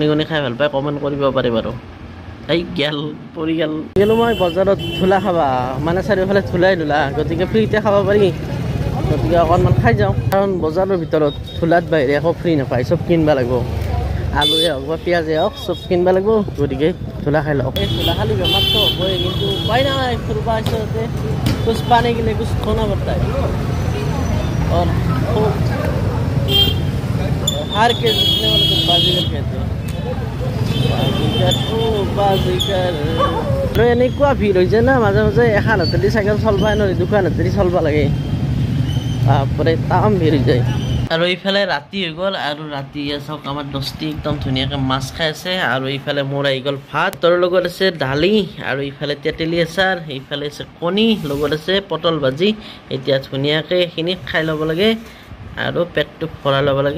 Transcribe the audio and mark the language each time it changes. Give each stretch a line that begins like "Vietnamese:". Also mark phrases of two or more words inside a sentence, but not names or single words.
Assamese: খাই ভাল পায় কমেণ্ট কৰিব পাৰে বাৰু এই গেল পৰি গেলো মই বজাৰত ধূলা খাবা মানে চাৰিওফালে ধূলাই গতিকে ফ্ৰীতে খাব পাৰি গতিকে অকণমান খাই যাওঁ কাৰণ বজাৰৰ ভিতৰত ধূলাত বাহিৰে একো ফ্ৰী নাপায় চব কিনিব লাগিব আলুৱে হওক বা পিঁয়াজে হওক চব কিনিব লাগিব গতিকে ধূলা খাই লওক এই ধূলা খালি বেমাৰটো হ'বই কিন্তু উপায় নাই ফুৰিব আচলতে
Hindi: कुछ पानी गिले कुछ खोना पड़ताई हार के जीतने वाले को बाजीगर कहते हैं बाजीगर
Assamese: এনেকুৱা ভিৰ হৈছে না মাজে মাজে এখন হাতেদি চাইকেল চলবা নোৱাৰি দুখন হাতেদি চলবা লাগে বাপৰে তাম ভিৰ হৈ যায় আৰু এইফালে ৰাতি হৈ গ'ল আৰু ৰাতি চাওক আমাৰ দস্তি একদম ধুনীয়াকৈ মাছ খাই আছে আৰু এইফালে মোৰ আহি গ'ল ভাত তাৰ লগত আছে দালি আৰু এইফালে তেতেলী আচাৰ এইফালে আছে কণী লগত আছে পটল ভাজি এতিয়া ধুনীয়াকৈ এইখিনি খাই ল'ব লাগে আৰু পেটটো ভৰাই ল'ব লাগে